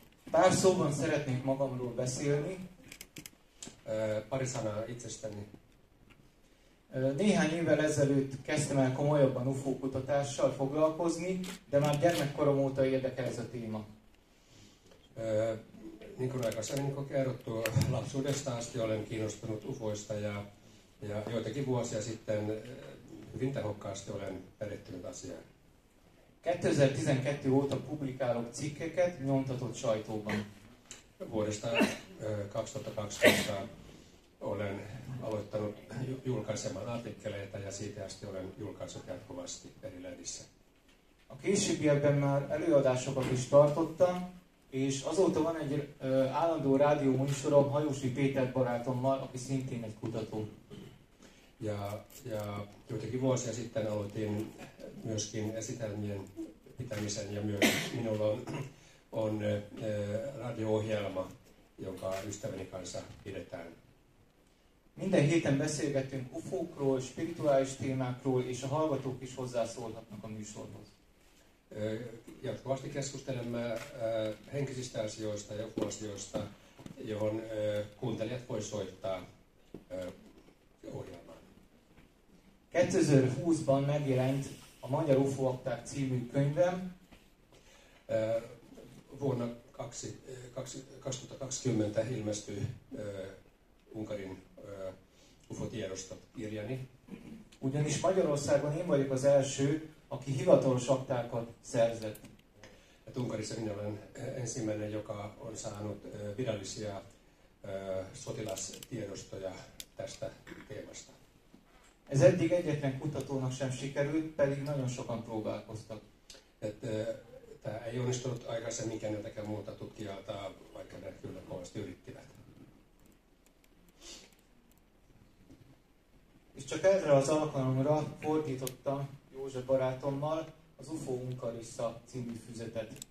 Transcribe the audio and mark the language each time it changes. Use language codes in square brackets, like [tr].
[hu] Pár szóban szeretnék magamról beszélni. [fi] Pari sanaa itsestäni. [hu] Néhány évvel ezelőtt kezdtem el komolyabban UFO kutatással foglalkozni, de már gyermekkorom óta érdekel ez a téma. [fi] Niin kuin aikaisemmin kerrottu, lapsuudesta asti olen kiinnostunut UFOista ja joitakin vuosia sitten hyvin tehokkaasti olen perehtynyt asiaan. [hu] 2012 óta publikálok cikkeket nyomtatott sajtóban. [fi] Vuodesta 2012 olen aloittanut julkaisemaan artikkeleita ja siitä asti olen julkaissut jatkuvasti eri lehdissä. [hu] A későbbiekben már előadásokat is tartottam, és azóta van egy állandó rádió műsorom Hajósi Péter barátommal, aki szintén egy kutató. [fi] Ja joitakin vuosia sitten aloitin myöskin esitelmien pitämisen ja myös minulla on radio-ohjelma, jonka ystäväni kanssa pidetään. [hu] Minden héten beszélgetünk ufókról, spirituális témákról, és a hallgatók is hozzászólhatnak a műsorhoz. [fi] Jatkuvasti keskustelemme henkisistä asioista ja UFO-asioista, johon kuuntelijat voi soittaa ohjelmaan. [hu] 2020-ban megjelent a Magyar UFO Akták című könyvem. [fi] Vuonna 2020 ilmestyi Unkarin UFO-tiedostokirjani. [hu] Ugyanis Magyarországon én vagyok az első, aki hivatalos aktákat szerzett. [fi] Unkarissa minä olen ensimmäinen, joka on saanut virallisia sotilastiedostoja tästä teemasta. [hu] Ez eddig egyetlen kutatónak sem sikerült, pedig nagyon sokan próbálkoztak. [fi] Tämä ei onnistunut aikaisemmin keneltäkään muuta tutkijalta, vaikka ne kyllä kovasti yrittivät. [hu] És csak erre az alkalomra fordítottam József barátommal az UFO Unkarissa című füzetet.